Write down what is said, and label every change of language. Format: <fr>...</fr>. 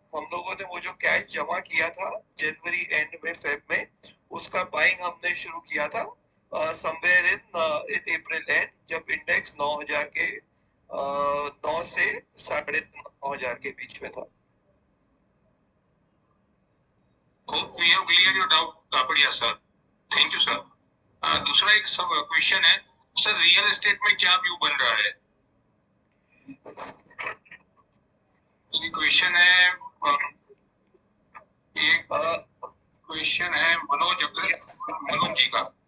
<hi>हम लोगों ने वो जो कैश जमा किया था जनवरी एंड में, फेब में, उसका बाइंग हमने शुरू किया था</hi> <en>somewhere in April end,</en> <hi>जब इंडेक्स 9,000 के 9 से 9,500 के बीच में था।</hi> <en>Hope we have cleared your doubt, Kapadia sir. Thank you sir.</en> <hi>दूसरा एक क्वेश्चन है सर, रियल एस्टेट में क्या व्यू बन रहा है? ये क्वेश्चन है एक क्वेश्चन है मनोज जी का।</hi>